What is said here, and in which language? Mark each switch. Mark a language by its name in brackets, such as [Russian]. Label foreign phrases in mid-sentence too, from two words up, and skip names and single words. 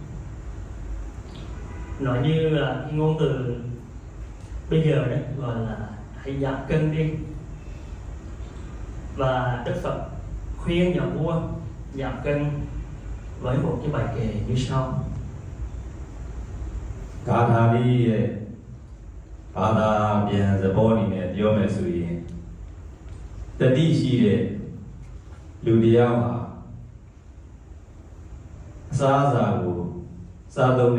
[Vietnamese] Nói như là cái ngôn từ bây giờ đấy gọi là hãy giảm cân đi. Và Đức Phật khuyên nhà vua giảm cân với một cái bài kệ như sau. [Burmese] ဂါထာလေးရဲ့ဘာသာပြန်သဘောအနေနဲ့ပြောမယ်ဆိုရင်တတိရှိတဲ့လူတရားမှာအစားအစာကိုစားသုံး